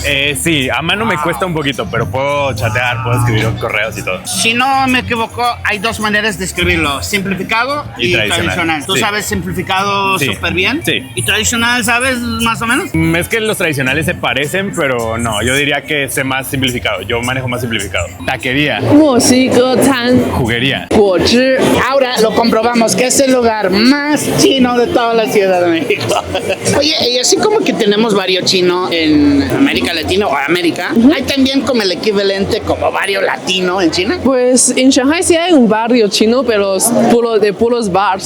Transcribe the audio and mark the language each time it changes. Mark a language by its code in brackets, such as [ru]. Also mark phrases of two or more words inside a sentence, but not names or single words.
[es] Sí, a mano me cuesta un poquito, pero puedo chatear, puedo escribir correos y todo. Si no me equivoco, hay 2 maneras de escribirlo: simplificado y tradicional. ¿Tú Sí. sabes simplificado Sí. súper bien? Sí. ¿Y tradicional sabes más o menos? Es que los tradicionales se parecen, pero no, yo diría que sé más simplificado. Yo manejo más simplificado. Taquería, [zh] 墨西哥餐 [es] juguería. [zh] 果汁 [es] Ahora lo comprobamos que es el lugar más chino de toda la Ciudad de México. Oye, y así como que tenemos barrio chino en América Latina o América, hay también como el equivalente como barrio latino en China. Pues en Shanghai sí hay un barrio chino, pero es de puros bars.